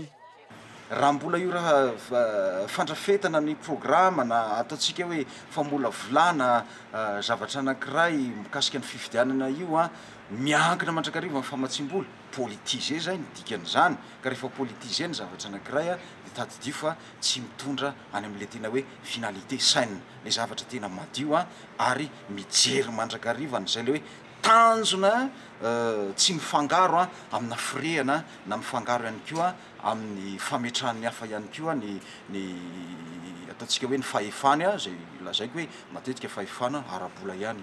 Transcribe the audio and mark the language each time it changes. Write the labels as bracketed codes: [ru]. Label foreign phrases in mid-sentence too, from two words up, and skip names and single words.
[mg] Raha mbola io raha fandrafetana ny programa na ataontsika hoe famolavolana zavatra anankiray mikasika ny fifidianana io miankina mandrakariva amin'ny famatsim-bola politize zay ny dikan'izany ka rehefa politize ny zavatra anankiray dia tadidio fa tsy mitondra any amin'le tena hoe [fr] finalité saine [mg] le zavatra tena madio ary mijery mandrakariva n'izay le hoe tanjona tsy mifangaro amina firehana na mifangaro ihany koa amin'ny fametrahan'ny hafa ihany koa ny ataontsika hoe ny fahefany zay lazaiko hoe matetika fahefana ara-bola ihany.